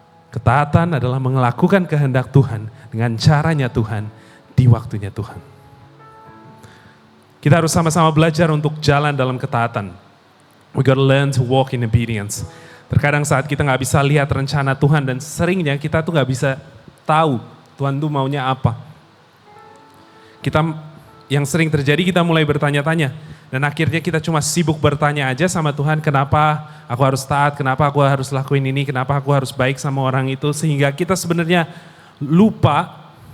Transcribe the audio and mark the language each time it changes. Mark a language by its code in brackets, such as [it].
[id] Ketaatan adalah melakukan kehendak Tuhan dengan caranya Tuhan, di waktunya Tuhan. Kita harus sama-sama belajar untuk jalan dalam ketaatan. [en] We gotta learn to walk in obedience. [id] Terkadang saat kita gak bisa lihat rencana Tuhan dan seringnya kita tuh gak bisa tahu Tuhan tuh maunya apa. Yang sering terjadi kita mulai bertanya-tanya dan akhirnya kita cuma sibuk bertanya aja sama Tuhan, kenapa aku harus taat, kenapa aku harus lakuin ini, kenapa aku harus baik sama orang itu, sehingga kita sebenarnya lupa